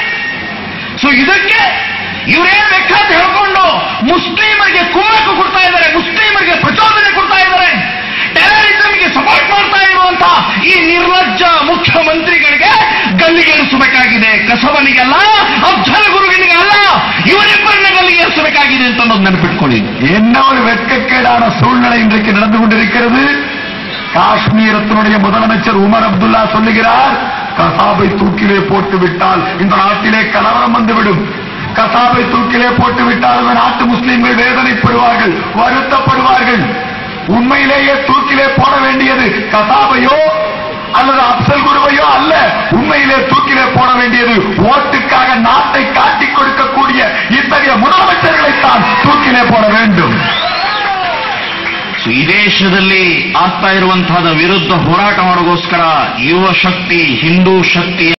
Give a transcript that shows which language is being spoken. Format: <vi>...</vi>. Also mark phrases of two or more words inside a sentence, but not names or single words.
<kn>ಸೊ ಇದಕ್ಕೆ ಇವರೇನ್ ಬೇಕಾದ ಹೇಳ್ಕೊಂಡು ಮುಸ್ಲಿಮರಿಗೆ ಕುಮ್ಮಕ್ಕು ಕೊಡ್ತಾ ಇದ್ದಾರೆ, ಮುಸ್ಲಿಮರಿಗೆ ಪ್ರಚೋದನೆ ಕೊಡ್ತಾ ಇದ್ದಾರೆ,</kn> <en>terrorismge support</en> <kn>ಮಾಡ್ತಾ ಇರುವಂತಹ ಈ ನಿರ್ಲಜ್ಜ ಮುಖ್ಯಮಂತ್ರಿಗಳಿಗೆ ಗಲ್ಲಿಗೇರಿಸಬೇಕಾಗಿದೆ. ಕಸಬನಿಗಲ್ಲ, ಅಫ್ಜಲ್ ಗುರುವಿನಿಗೆ ಅಲ್ಲ, ಇವರಿಬ್ಬರನ್ನ ಗಲ್ಲಿಗೇರಿಸಬೇಕಾಗಿದೆ ಅಂತ ನೆನಪಿಟ್ಕೊಳ್ಳಿ.</kn> <ta>என்ன ஒரு வெட்கக்கேடான சூழ்நிலை இன்றைக்கு நடந்து கொண்டிருக்கிறது. காஷ்மீரத்தினுடைய முதலமைச்சர் உமர் அப்துல்லா சொல்லுகிறார், கசாபை தூக்கிலே போட்டு விட்டால் இந்த நாட்டிலே கலவரம் வந்துவிடும், கசாபை தூக்கிலே போட்டு விட்டால் இந்த நாட்டு முஸ்லிம்கள் வேதனைப்படுவார்கள், வருத்தப்படுவார்கள். உண்மையிலேயே தூக்கிலே போட வேண்டியது கசாபையோ அல்லது அப்சல் குருவையோ அல்ல, உண்மையிலே தூக்கிலே போட வேண்டியது ஓட்டுக்காக நாட்டை காட்டிக் கொடுக்கக்கூடிய இத்தகைய முதலமைச்சர்களைத்தான் தூக்கிலே போட வேண்டும்.</ta> <kn>ಈ ದೇಶದಲ್ಲಿ ಆಗ್ತಾ ಇರುವಂತಹ ವಿರುದ್ಧ ಹೋರಾಟ ಮಾಡೋಗೋಸ್ಕರ ಯುವ ಶಕ್ತಿ, ಹಿಂದೂ ಶಕ್ತಿ</kn>